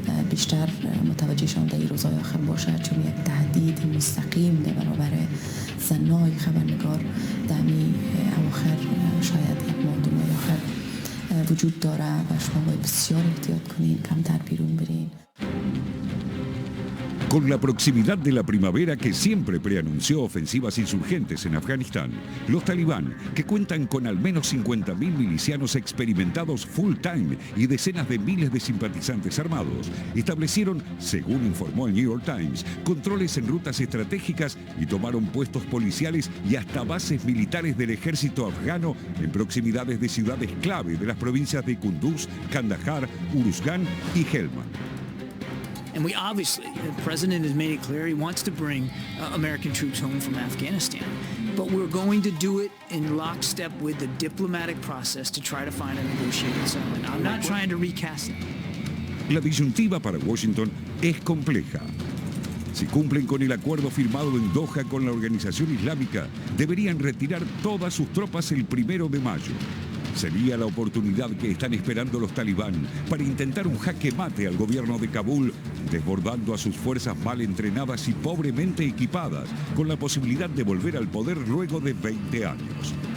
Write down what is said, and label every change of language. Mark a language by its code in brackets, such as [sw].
[fa] بیشتر متوجهشان در این روزهای آخر باشد، چون یک تهدید مستقیم در برابر زنای خبرنگار در این اواخر شاید یک ماه دو ماه آخر وجود داره و شما باید بسیار احتیاط کنین، کمتر بیرون برین. [es] Con la proximidad de la primavera que siempre preanunció ofensivas insurgentes en Afganistán, los talibán, que cuentan con al menos 50.000 milicianos experimentados full-time y decenas de miles de simpatizantes armados, establecieron, según informó el New York Times, controles en rutas estratégicas y tomaron puestos policiales y hasta bases militares del ejército afgano en proximidades de ciudades clave de las provincias de Kunduz, Kandahar, Uruzgan y Helmand. [en] And we obviously, the president has made it clear he wants to bring American troops home from Afghanistan. But we're going to do it in lockstep with the diplomatic process to try to find a negotiated settlement. I'm not trying to recast it. [es] La disyuntiva para Washington es compleja. Si cumplen con el acuerdo firmado en Doha con la organización islámica, deberían retirar todas sus tropas el 1 de mayo. Sería la oportunidad que están esperando los talibán para intentar un jaque mate al gobierno de Kabul, desbordando a sus fuerzas mal entrenadas y pobremente equipadas, con la posibilidad de volver al poder luego de 20 años.